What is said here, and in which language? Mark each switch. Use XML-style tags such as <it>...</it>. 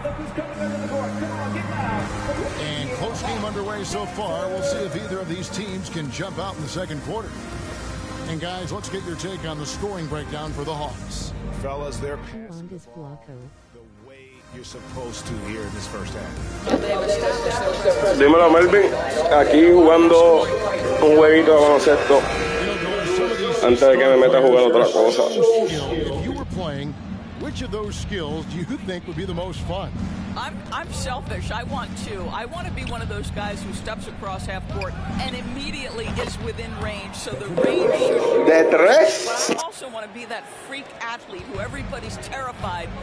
<en>And close game underway so far. We'll see if either of these teams can jump out in the second quarter. And guys, let's get your take on the scoring breakdown for the Hawks. Fellas, they're passing the way you're supposed to here in this first half.</en> <es>Dímelo, Melvin. Aquí jugando un jueguito de baloncesto antes de que me meta a jugar otra cosa.</es> <en>If you were playing, which of those skills do you think would be the most fun? I'm selfish. I want to. I want to be one of those guys who steps across half court and immediately is within range, so the range should...</en> <es>De tres.</es> <en>But I also want to be that freak athlete who everybody's terrified.</en>